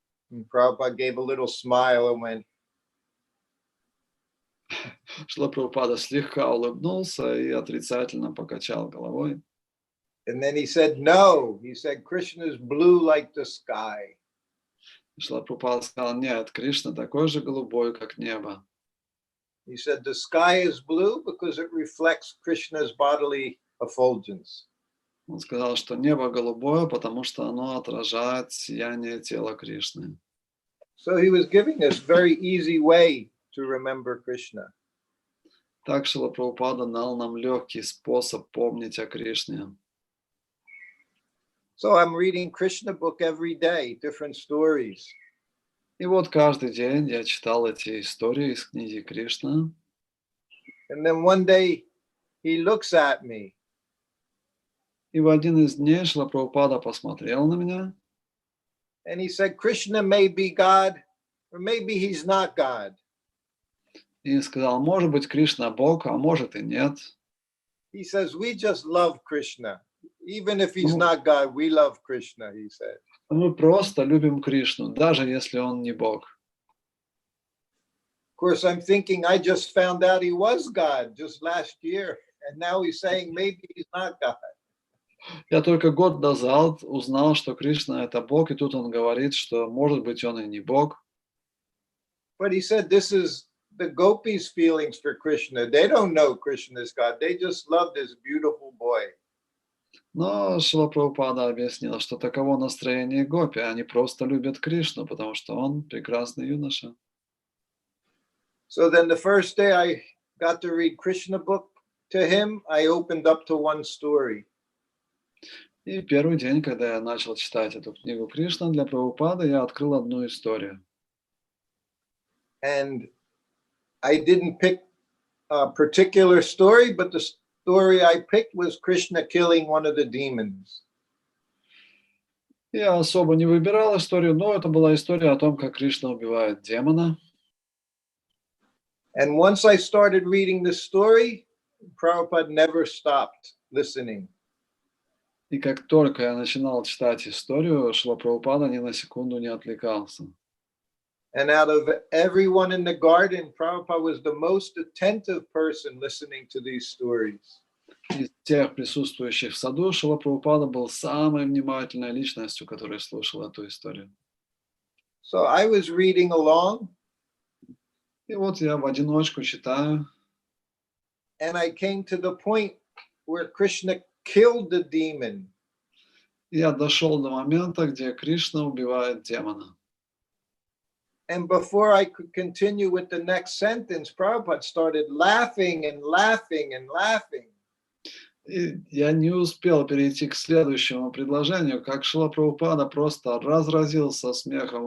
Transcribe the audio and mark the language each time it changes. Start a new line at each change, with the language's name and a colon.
English: And Prabhupada gave a little smile and went,
Russian: Шрила Прабхупада слегка улыбнулся и отрицательно покачал головой.
English: And then he said, no. He said, Krishna is blue like the sky.
Russian: Шрила Прабхупада сказал, нет, Кришна такой же голубой, как небо.
English: He said, the sky is blue because it reflects Krishna's bodily effulgence.
Russian: Он сказал, что небо голубое, потому что оно отражает сияние тела Кришны.
English: So he was giving us very easy way to remember Krishna.
Russian: Так Шрила Прабхупада дал нам легкий способ помнить о Кришне.
English: So I'm reading Krishna book every day, different stories.
Russian: И вот каждый день я читал эти истории из книги Кришна.
English: And then one day he looks at me.
Russian: И в один из дней Шрила Прабхупада посмотрел на меня.
English: And he said, Krishna may be God, or maybe he's not God.
Russian: И сказал, может быть, Кришна Бог, а может и нет.
English: He says, we just love Krishna. Even if he's not God, we love Krishna, he said.
Russian: Мы просто любим Кришну, даже если он не Бог.
English: Of course, I'm thinking, I just found out he was God just last year. And now he's saying maybe he's not God.
Russian: Я только год назад узнал, что Кришна — это Бог, и тут он говорит, что, может быть, он и не Бог.
English: But he said this is the gopis' feelings for Krishna. They don't know Krishna is God. They just love this beautiful boy.
Russian: Но Шрила Прабхупада объяснил, что таково настроение гопи. Они просто любят Кришну, потому что он прекрасный юноша.
English: So then the first day I got to read Krishna book to him, I opened up to one story.
Russian: И первый день, когда я начал читать эту книгу Кришна для Прабхупады, я открыл одну историю.
English: And I didn't pick a particular story, but the story I picked was Krishna killing one of the demons.
Russian: Я особо не выбирал историю, но это была история о том, как Кришна убивает демона.
English: And once I started reading the story, Prabhupada never stopped listening.
Russian: И как только я начинал читать историю, Шрила Прабхупада ни на секунду не отвлекался.
English: And out of everyone in the garden, Prabhupada was the most attentive person listening to these stories.
Russian: Из тех присутствующих в саду Шрила Прабхупада был самой внимательной личностью, которая слушала эту историю.
English: So I was reading along.
Russian: И вот я в одиночку читаю.
English: And I came to the point where Krishna killed the demon.
Russian: Я дошел до момента, где Кришна убивает демона.
English: And before I could continue with the next sentence, Prabhupada started laughing and laughing and laughing.
Russian: И я не успел перейти к следующему предложению, как Шрила Прабхупада просто разразился смехом.